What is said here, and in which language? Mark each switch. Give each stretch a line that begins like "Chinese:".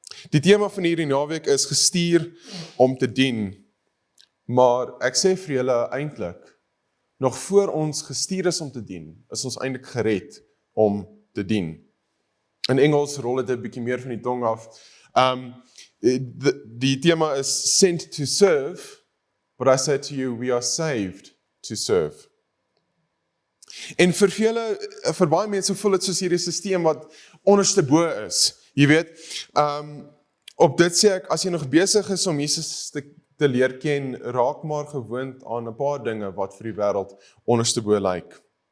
Afrikaans: Die tema van hierdie naweek is gestuur om te dien, maar ek sê vir julle eintlik, nog voor ons gestuur is om te dien, is ons eintlik gered om te dien. In Engels rol dit 'n bietjie meer van die tong af. Die tema is
English: sent to serve, but I say to you, we are saved to serve.
Afrikaans: En vir baie mense voel dit soos hierdie stelsel wat onderste bo is. Jy weet, op dit sê ek, as jy nog besig is om Jesus te leer ken, raak maar gewoond aan 'n paar dinge wat vir die wêreld onderste bo lyk.